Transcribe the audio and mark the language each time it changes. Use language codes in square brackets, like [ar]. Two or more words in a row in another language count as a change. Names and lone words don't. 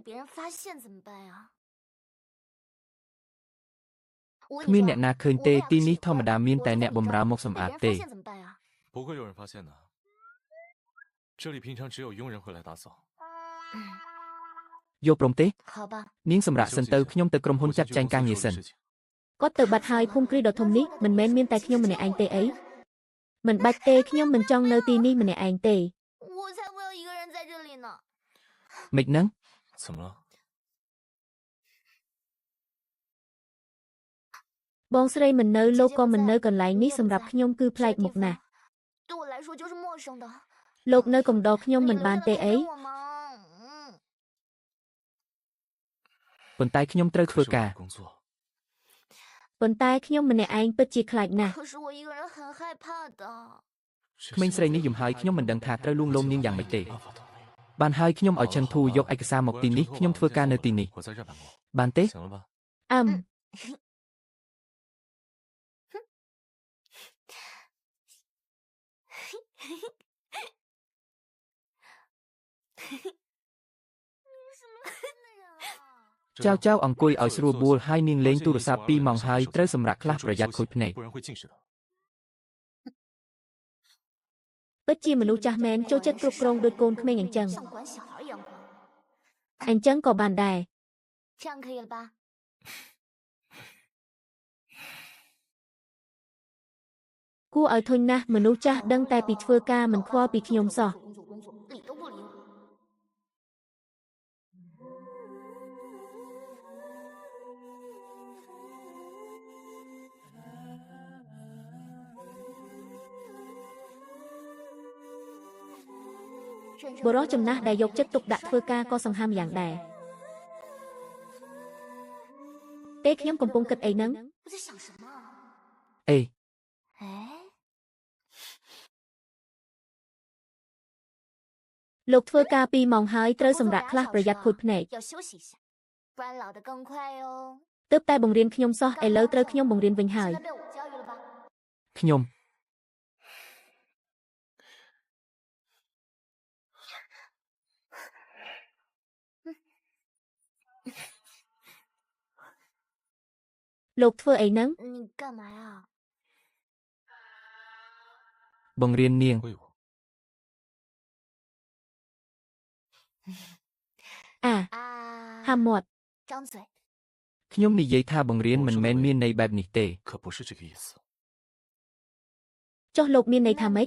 [km] គ្មានអ្នកណាឃើញទេទីនេះធម្មតាមានតែអ្នកបម្រើមកសម្អាតទេយកព្រមទេនាងសម្រាប់សិនទៅខ្ញុំទៅក្រុមហ៊ុនចាត់ចែងការងារសិន គាត់ទៅបាត់ហើយភូមិគ្រឹះដ៏ធំនេះមិនមែនមានតែខ្ញុំម្នាក់ឯងទេអីមិនបាច់ទេខ្ញុំមិនចង់នៅទីនេះម្នាក់ឯងទេ [zh] 我才不要一个人在这里呢。 [km] មិនហ្នឹង [zh] 怎么了？ [km] បងស្រីមិននៅលោកក៏មិននៅកន្លែងនេះសម្រាប់ខ្ញុំគឺប្លែកមុខណាស់ [zh] 对我来说就是陌生的。 [km] លោកនៅកំដរខ្ញុំមិនបានទេអី [zh] 我吗？ [km] ប៉ុន្តែខ្ញុំត្រូវធ្វើការ [zh] 工作。 [km] ប៉ុន្តែខ្ញុំម្នាក់ឯងពិតជាខ្លាចណាស់ [zh] 可是我一个人很害怕的。 [km] ក្មេងស្រីនេះយំហើយខ្ញុំមិនដឹងថាត្រូវលួងលោមនាងយ៉ាងម៉េចទេ [zh] 办法都没有。 [km] បានហើយខ្ញុំឲ្យឈិនធូយកឯកសារមកទីនេះខ្ញុំធ្វើការនៅទីនេះ [zh] 我在这儿办公。 [km] បានទេ [zh] 行了吧？ អឹម [km] ចៅចៅអង្គុយឲ្យស្រួលបួលហើយនាងលេងទូរស័ព្ទ2ម៉ោងហើយត្រូវសម្រាកខ្លះប្រយ័ត្នខូចភ្នែក [zh] 不然会近视的。 [km] ពិតជាមនុស្សចាស់មែនចូលចិត្តគ្រប់គ្រងដូចកូនក្មេងអញ្ចឹង [zh] 像管小孩一样管。 [km] អញ្ចឹងក៏បានដែរ [zh] 这样可以了吧？ [km] គួរឲ្យធុញណាស់មនុស្សចាស់ដឹងតែពីធ្វើការមិនខ្វល់ពីខ្ញុំសោះ [zh] 理都不理我。 [km] បរិះចំណាស់ដែលយកចិត្តទុកដាក់ធ្វើការក៏សង្ហាមយ៉ាងដែរទេខ្ញុំកំពុងគិតអីហ្នឹង [zh] 我在想什么？ អេ 哎， [km] លោកធ្វើការ2ម៉ោងហើយត្រូវសម្រាកខ្លះប្រយ័ត្នខូចភ្នែក [zh] 要休息一下，不然老得更快哦。 [km] ទើបតែបង្រៀនខ្ញុំសោះឥឡូវត្រូវខ្ញុំបង្រៀនវិញហើយ [zh] 现在被我教育了吧？ [km] ខ្ញុំ លោកធ្វើអីហ្នឹង [zh] 你干嘛呀？ [km] បង្រៀននាង [zh] 喂我。 អា 啊， [km] ហាមាត់ [zh] 张嘴。 [km] ខ្ញុំនិយាយថាបង្រៀនមិនមែនមានន័យបែបនេះទេ [zh] 可不是这个意思。 [km] ចុះលោកមានន័យថាម៉េច